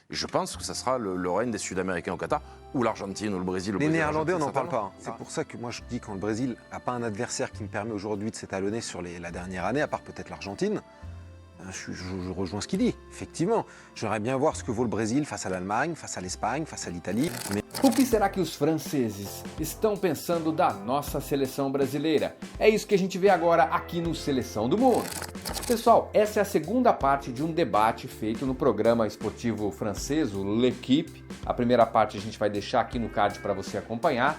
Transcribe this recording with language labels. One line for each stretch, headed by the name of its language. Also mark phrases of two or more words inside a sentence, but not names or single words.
French: Et je pense que ça sera le règne des Sud-Américains au Qatar, ou l'Argentine, ou le Brésil. Les Néerlandais, on n'en parle pas. C'est pour ça que moi je dis quand le Brésil n'a pas un adversaire qui me permet aujourd'hui de s'étalonner sur la dernière année, à part peut-être l'Argentine, je rejoins ce qu'il dit. Effectivement, j'aimerais bien voir ce que vaut le Brésil face à l'Allemagne, face à l'Espagne, face à l'Italie. Mais...
Portuguese: O que será que os franceses estão pensando da nossa seleção brasileira? É isso que a gente vê agora aqui no Seleção do Mundo. Pessoal, essa é a segunda parte de um debate feito no programa esportivo francês, o L'Équipe. A primeira parte a gente vai deixar aqui no card para você acompanhar.